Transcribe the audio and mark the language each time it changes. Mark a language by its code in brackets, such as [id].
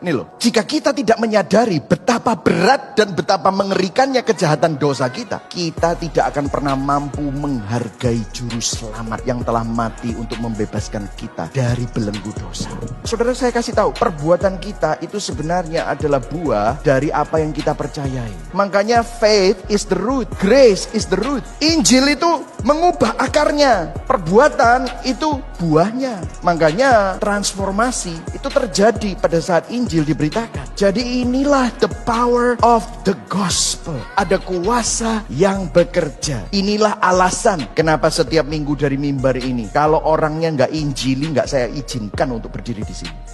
[id] Ini loh, jika kita tidak menyadari betapa berat dan betapa mengerikannya kejahatan dosa kita, kita tidak akan pernah mampu menghargai juru selamat yang telah mati untuk membebaskan kita dari belenggu dosa. Saudara, saya kasih tahu, perbuatan kita itu sebenarnya adalah buah dari apa yang kita percayai. Makanya [en] faith is the root, grace is the root. [id] Injil itu mengubah akarnya, perbuatan itu buahnya. Makanya transformasi itu terjadi pada saat Injil diberitakan. Jadi inilah [en] the power of the gospel. [id] Ada kuasa yang bekerja. Inilah alasan kenapa setiap minggu dari mimbar ini, kalau orangnya nggak injili, nggak saya izinkan untuk berdiri di sini.